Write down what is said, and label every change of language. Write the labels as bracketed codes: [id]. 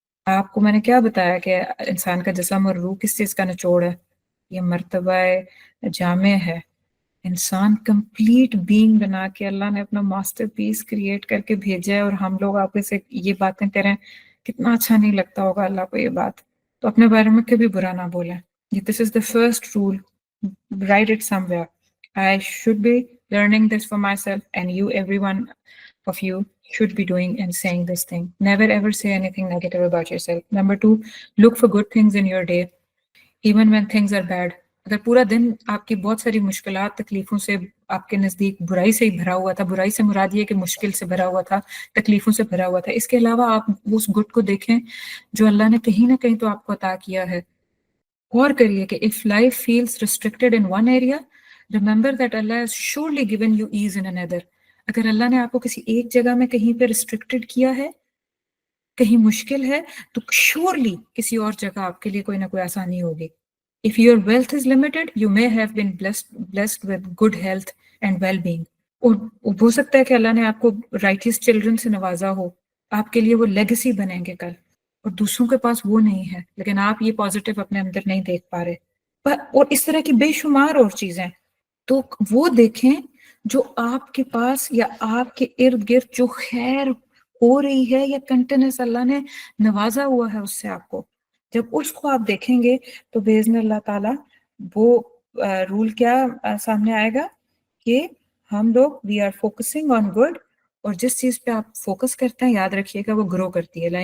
[hi] आपको मैंने क्या बताया कि इंसान का जिस्म और रूह किस चीज़ का निचोड़ है? ये मर्तबा जामे है। इंसान कंप्लीट बीइंग बना के अल्लाह ने अपना मास्टरपीस क्रिएट करके भेजा है, और हम लोग आपके से ये बातें करें, कितना अच्छा नहीं लगता होगा अल्लाह को ये बात। तो अपने बारे में कभी बुरा ना बोलें। [en] This is the first rule, write it somewhere. I should be learning this for myself, and you everyone of you should be doing and saying this thing. Never ever say anything negative about yourself. Number 2, look for good things in your day, even when things are bad. [hi] अगर पूरा दिन आपकी बहुत सारी मुश्किलात तकलीफ़ों से आपके नज़दीक बुराई से ही भरा हुआ था, बुराई से मुराद ये कि मुश्किल से भरा हुआ था, तकलीफ़ों से भरा हुआ था, इसके अलावा आप उस गुड को देखें जो अल्लाह ने कहीं ना कहीं तो आपको अता किया है. गौर करिए कि [en] if life feels restricted in one area, remember that Allah has surely given you ease in another. [hi] अगर अल्लाह ने आपको किसी एक जगह में कहीं पे restricted किया है, कहीं मुश्किल है, तो surely किसी और जगह आपके लिए कोई ना कोई आसानी होगी. [en] If your wealth is limited, you may have been blessed with good health and well-being. [hi] और हो सकता है कि अल्लाह ने आपको righteous children से नवाजा हो, आपके लिए वो legacy बनेंगे कल, और दूसरों के पास वो नहीं है, लेकिन आप ये पॉजिटिव अपने अंदर नहीं देख पा रहे. और इस तरह की बेशुमार और चीजें, तो वो देखें जो आपके पास या आपके इर्द गिर्द जो खैर हो रही है या कंटिन्यूस अल्लाह ने नवाजा हुआ है उससे आपको, जब उसको आप देखेंगे तो बेइज़्न अल्लाह ताला वो रूल क्या सामने आएगा कि हम लोग [en] we are focusing on good, [hi] और जिस चीज पे आप फोकस करते हैं याद रखिएगा वो ग्रो करती है.